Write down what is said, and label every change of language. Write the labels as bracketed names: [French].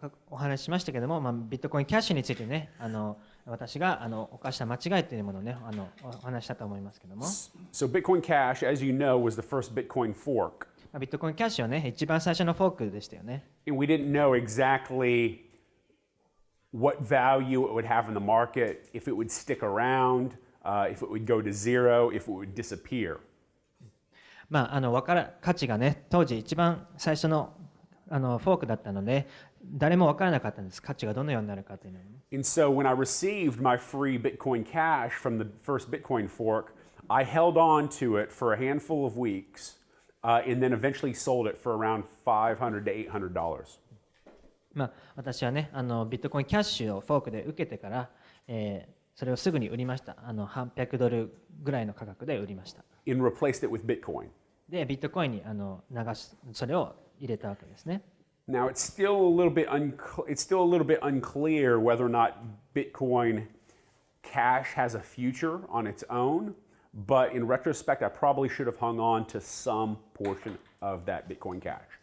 [Japanese] お話ししましたけども、ビットコインキャッシュについてね、私が犯した間違いというものをね、お話ししたと思いますけども。 [English] So Bitcoin Cash, as you know, was the first Bitcoin fork. [Japanese] ビットコインキャッシュはね、一番最初のフォークでしたよね。 [English] And we didn't know exactly what value it would have in the market, if it would stick around, if it would go to zero, if it would disappear. [Japanese] 価値がね、当時一番最初のフォークだったので、誰も分からなかったんです。価値がどのようになるかというのは、ね。 [English] And so when I received my free Bitcoin Cash from the first Bitcoin fork, I held on to it for a handful of weeks, and then eventually sold it for around $500 to $800. [Japanese] 私はね、ビットコインキャッシュをフォークで受けてから、それをすぐに売りました。 $800ぐらいの価格で売りました。 [English] And replaced it with Bitcoin. [Japanese] で、ビットコインにそれを入れたわけですね。 [English] Now it's still a little bit unclear whether or not Bitcoin Cash has a future on its own, but in retrospect, I probably should have hung on to some portion of that Bitcoin Cash.